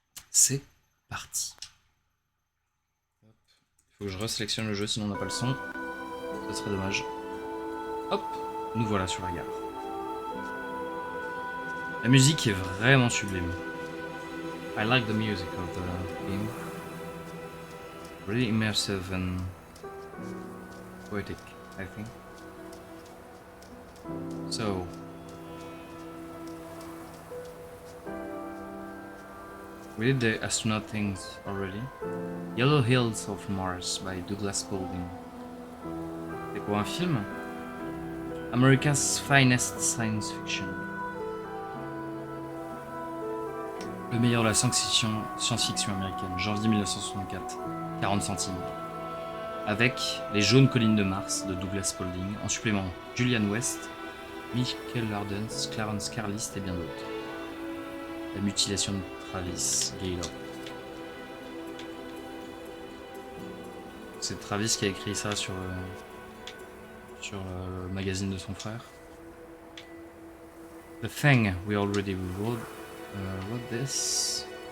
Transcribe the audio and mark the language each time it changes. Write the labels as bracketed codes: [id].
[fr] C'est parti. Il faut que je resélectionne le jeu, sinon on n'a pas le son. Ce serait dommage. Hop, nous voilà sur la gare. La musique est vraiment sublime. [en] I like the music of the game. Really immersive and poetic, I think. So, we did the astronaut things already. Yellow Hills of Mars by Douglas Baldwin. [fr] C'est quoi un film? [en] America's Finest Science Fiction. [fr] Le meilleur de la science-fiction américaine, janvier 1964, 40 centimes. Avec Les Jaunes Collines de Mars de Douglas Baldwin, en supplément Julian West, Michael Ardens, Clarence Carlist et bien d'autres. La mutilation de Travis Gaylord. C'est Travis qui a écrit ça sur le magazine de son frère. [en] The Thing, we already wrote this.